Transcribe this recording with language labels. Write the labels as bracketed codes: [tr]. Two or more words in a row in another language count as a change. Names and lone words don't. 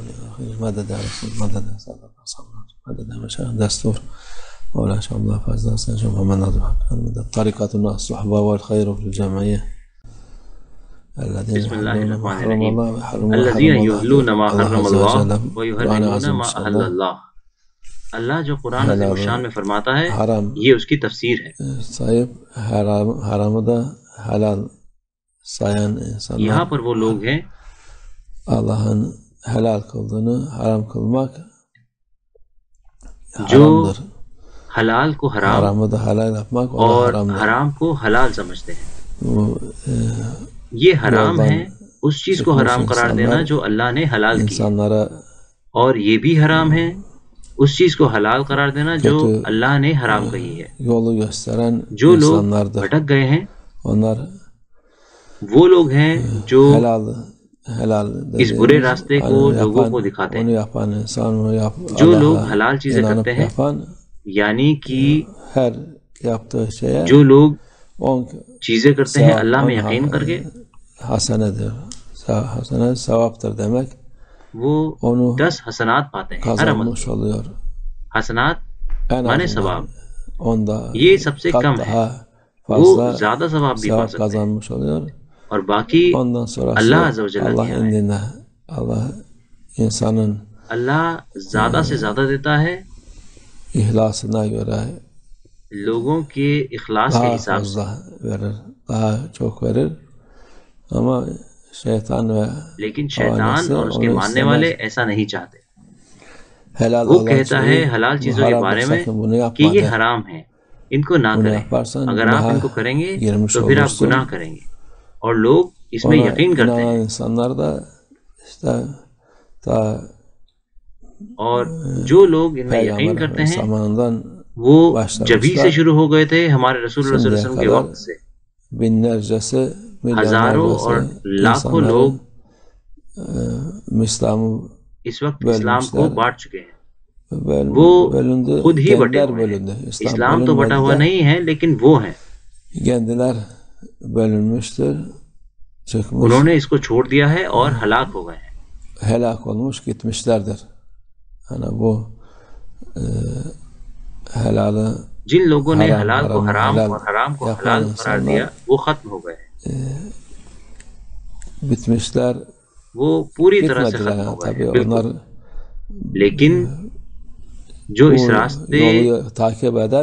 [ar] مدد يا رسول مدد يا صدق صبر مدد يا مشايخ دستور مولانا شاء الله فازنا سنجم محمد ناظر مدد طريقتنا الصحبة والخير في الجمعية الذين بسم الله يحلون ما الرحمن حرم الرحيم الله ويحرمون ما الذين حرم يهلون ما الله حرم عز الله وجل قرآن ويحرمون عظيم ما إن شاء [hi] अहल [ar] الله [hi] अल्लाह। अल्लाह जो कुरान हलाल अज़ीम शान में फरमाता है [tr] haram [hi] ये उसकी तफसीर है। [tr] sayıp haramı da helal sayan insanlar [hi] यहाँ पर वो लोग हैं [tr] Allah'ın helal kıldığını haram kılmak [hi] जो [tr] haramdır. [hi] हलाल को हराम [tr] Haramı da helal yapmak o da [hi] और [tr] haramdır. [hi] हराम को हलाल समझते हैं। [tr] Bu [hi] ये हराम [tr] yoldan [hi] है उस चीज को [tr] çıkmış [hi] हराम करार देना [tr] insanlar [hi] जो अल्लाह ने हलाल की है, [tr] insanlara [hi] और ये भी हराम है उस चीज को हलाल करार देना जो [tr] kötü [hi] अल्लाह ने हराम कही है। [tr] yolu gösteren [hi] जो लोग [tr] insanlardır. [hi] भटक गए हैं [tr] Onlar [hi] वो लोग हैं जो [tr] helal [hi] इस बुरे [tr] dediğimiz [hi] रास्ते को [tr] hani [hi] लोगों [tr] yapan, [hi] को दिखाते [tr] onu [hi] हैं। [tr] yapan insan, onu [hi] जो लोग [tr] Allah'a [hi] हलाल चीजें [tr] inanıp [hi] करते हैं [tr] yapan [hi] यानी कि [tr] her yaptığı şeye [hi] जो लोग [tr] 10 [hi] चीजें करते हैं [tr] sevap, [hi] अल्लाह में [tr] 10 [hi] यकीन करके [tr] hasenedir. Hasene sevaptır demek. [hi] वो [tr] Onu [hi] 10 हसनात पाते हैं। हर अमल [tr] kazanmış oluyor. [hi] हसनात [tr] En [hi] माने [tr] azından [hi] सवाब, [tr] onda [hi] ये सबसे [tr] kat [hi] कम है, [tr] daha [hi] वो [tr] fazla [hi] ज्यादा सवाब भी पा [tr] sevap [hi] सकते हैं। [tr] kazanmış oluyor. [hi] और बाकी [tr] Ondan sonrası [ar] الله عز وجل [tr] Allah [hi] दिया है। [tr] indinde Allah insanın [hi] अल्लाह ज्यादा से ज्यादा देता है [tr] ihlasına göre [hi] लोगों के इखलास के [tr] daha [hi] हिसाब से, [tr] fazla verir. Daha çok verir. Ama şeytan ve [hi] लेकिन शैतान [tr] havanesi [hi] और उसके [tr] onu [hi] मानने वाले [tr] istemez. [hi] ऐसा नहीं चाहते। [tr] Helal [hi] वो [tr] olan [hi] कहता है [tr] şeyi [hi] हलाल [tr] bu [hi] चीजों के [tr] haramdır [hi] बारे में [tr] sakın bunu [hi] कि [tr] yapma [hi] ये [tr] der. [hi] हराम है, इनको ना [tr] Bunu [hi] करें। [tr] yaparsan [hi] अगर आप [tr] günaha [hi] इनको करेंगे [tr] girmiş [hi] तो फिर आप [tr] olursun. [hi] गुनाह करेंगे। और लोग इसमें [tr] Ona [hi] यकीन करते [tr] inanan [hi] हैं, [tr] insanlar da işte ta [hi] और जो लोग इनमें यकीन [tr] Peygamber [hi] करते [tr] Efendimiz [hi] हैं [tr] zamanından [hi] वो जभी से [tr] başlamışlar. [hi] शुरू हो गए थे हमारे रसूल [ar] صلى الله عليه [tr] Şimdiye [hi] वसल्लम के [tr] kadar [hi] वक्त से। [tr] binlercesi, [hi] हजारों और [tr] milyonlarcası [hi] लाखों लोग [tr] insanların İslam'ı [hi] इस वक्त इस्लाम को [tr] bölmüşler. [hi] बांट चुके हैं। वो [tr] Bölündü, [hi] खुद ही बटे [tr] kendiler [hi] हुए हैं। [tr] bölündü. [hi] इस्लाम तो बटा हुआ [tr] bölünmedi de [hi] नहीं है, लेकिन वो हैं, [tr] kendiler bölünmüştür. Çıkmış, [hi] उन्होंने इसको छोड़ दिया है और हलाक हो गए हैं। [tr] helak olmuş gitmişlerdir. Hani bu helalı [hi] जिन लोगों ने हराम हलाल को हराम हलाल और हराम को [tr] yapan [hi] हलाल करार दिया [tr] insanlar [hi] वो खत्म हो गए, [tr] bitmişler. [hi] वो पूरी तरह से [tr] Bitmediler [hi] खत्म हो [tr] yani [hi] गए [tr] tabii [hi] हैं, [tr] onlar [hi] बिल्कुल। लेकिन जो इस [tr] bu [hi] रास्ते [tr] yolu takip eden